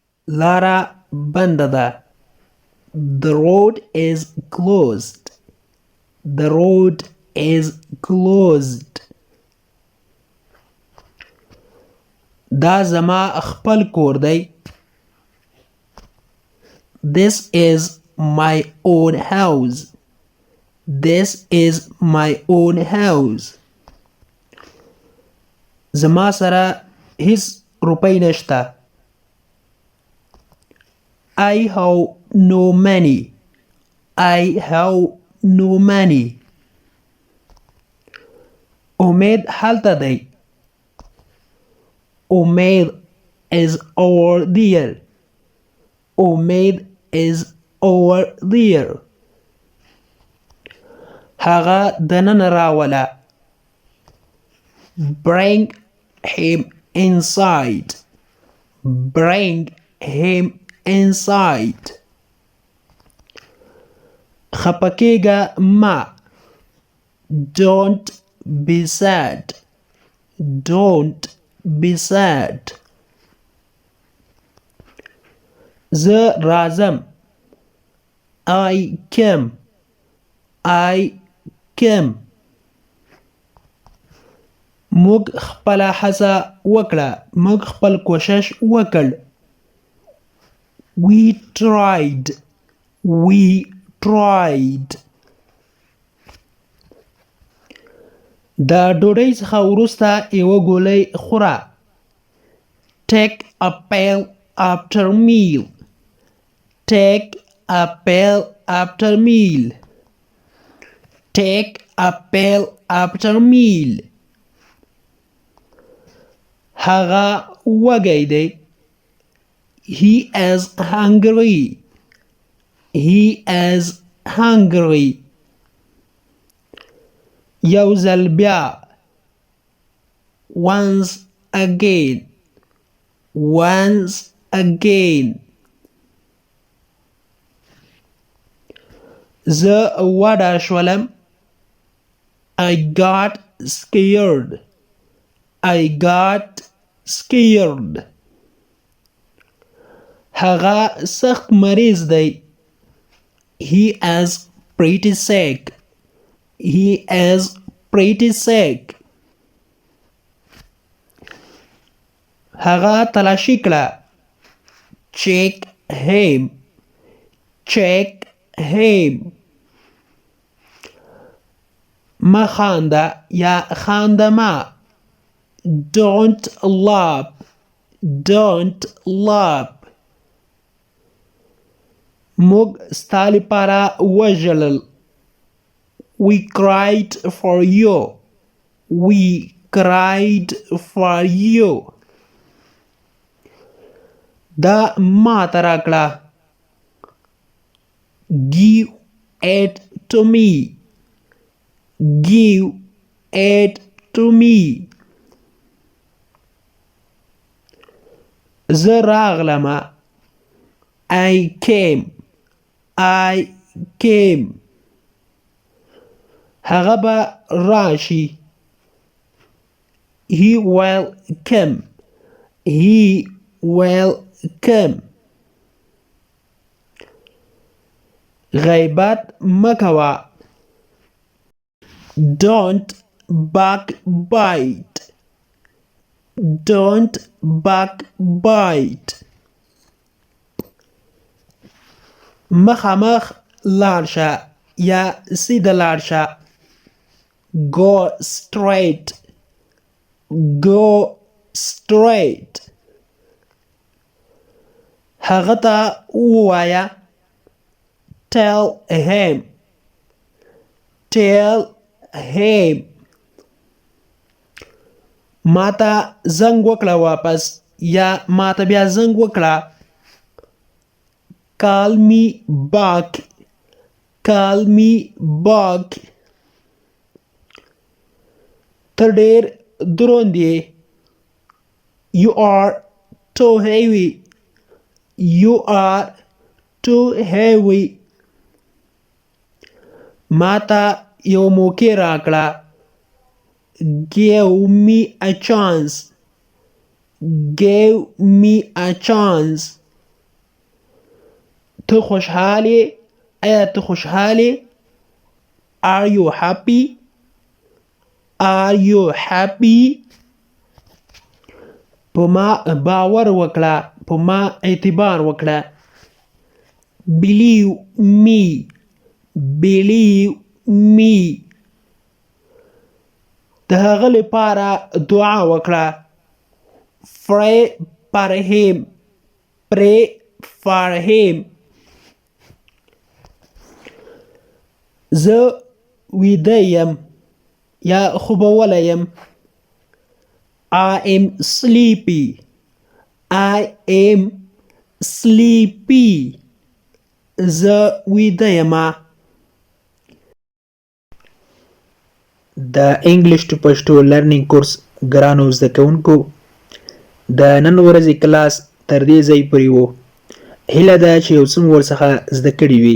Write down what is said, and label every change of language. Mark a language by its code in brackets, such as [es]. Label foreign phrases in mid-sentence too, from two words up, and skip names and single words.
[ps] لاره بنده ده. [en] The road is closed. The road is closed. [ps] دا زما خپل کور دی. [en] This is my own house. This is my own house. [ps] زما سره هیڅ روپۍ نشته. [en] I have no money. I have no money. [ps] امید هلته دی. [en] امید is over there. امید is over there. [ps] هغه دننه راوله. [en] Bring him inside. Bring him inside. [ps] خپکیگا ما. [en] Don't be sad. Don't be sad. [ps] زه رازم. [en] I came. I came. [ps] موږ خپل هڅه وکړه. موږ خپل کوشش وکړ. [en] We tried. We tried. [ps] د ډوډۍ څخه وروسته یوه ګولۍ خوره. [en] Take a pill after meal. Take a pill after meal. Take a pill after meal. [ps] هغه وږی دی. [en] He is hungry. He is hungry. [ps] یو ځل بیا. [en] Once again. Once again. [ps] زه وډار شولم. [en] I got scared. I got scared. [ps] هغه سخت مریض دی. [en] He is pretty sick. He is pretty sick. [ps] هغه تلاشی کړه. [en] Check him. Check him. [ps] ما خانده یا خانده ما. [en] Don't laugh. Don't laugh. [ps] موږ ستا لپاره وژړل. [en] We cried for you. We cried for you. [ps] دا ما ته راکړه. [en] Give it to me. Give it to me. [ps] زه راغلم. [en] I came. I came. [ps] هغه به راشي. [en] He will come. He will come. [ps] غیبت مکوه. [en] Don't backbite. Don't backbite. [ps] مخامخ لاړ شه یا سیده لاړ شه. [en] Go straight. Go straight. [ps] هغه ته ووایه. [en] Tell him. Tell him. [ps] ما ته زنګ وکړه واپس یا ما ته بیا زنګ وکړه. [en] Call me back. Call me back. [ps] ته ډېر دروند یې. [en] You are too heavy. You are too heavy. [ps] ما ته یو موقع راکړه. [en] Give me a chance. Give me a chance. [ps] ته خوشحاله؟ آیا ته خوشحاله؟ [en] Are you happy? Are you happy? [ps] په ما باور وکړه، په ما اعتبار وکړه. [en] Believe me. Believe me. [ps] د هغه لپاره دعا وکړه. [en] Pray for him. Pray for him. [ps] زه ویده یم یا خوبولی یم. [en] I am sleepy. I am sleepy. [ps] زه ویده یم. د [en] English to Pashto learning course [ps] ګرانو زده کوونکو، د نن ورځې کلاس تر دې ځای پورې و. هیله ده چې یو څه مو ورڅخه زده کړي وي.